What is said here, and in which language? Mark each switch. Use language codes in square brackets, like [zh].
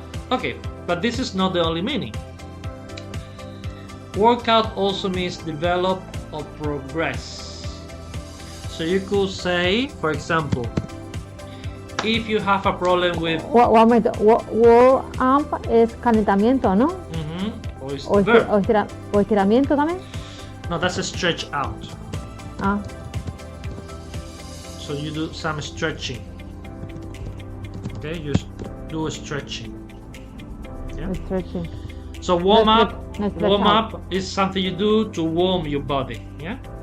[en] Okay, but this is not the only meaning. Workout also means develop or progress. So you could say, for example, if you have a problem with... One minute, [es] warm up es calentamiento, ¿no? [en] Or is the verb. [es] O estiramiento también. [en] No, that's a stretch out. So you do some stretching. Okay, you do a stretching. Yeah? Stretching. So warm up is something you do to warm your body. Yeah?